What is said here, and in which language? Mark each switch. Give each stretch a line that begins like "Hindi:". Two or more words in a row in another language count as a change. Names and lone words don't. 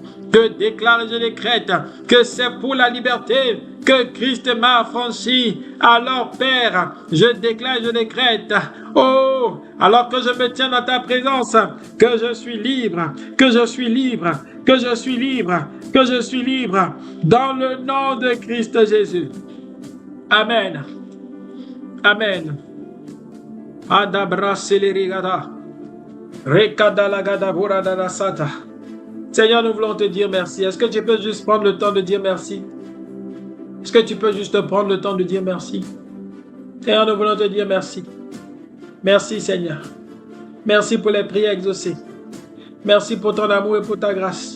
French: Je déclare et je décrète que c'est pour la liberté que Christ m'a affranchi. Alors Père, je déclare et je décrète, oh, alors que je me tiens dans ta présence, que je suis libre, que je suis libre, que je suis libre, que je suis libre, dans le nom de Christ Jésus. Amen. Amen. Adabra selerigada. Rekadalagada buradada sata. Seigneur, nous voulons te dire merci. Est-ce que tu peux juste prendre le temps de dire merci? Est-ce que tu peux juste prendre le temps de dire merci? Seigneur, nous voulons te dire merci. Merci, Seigneur. Merci pour les prières exaucées. Merci pour ton amour et pour ta grâce.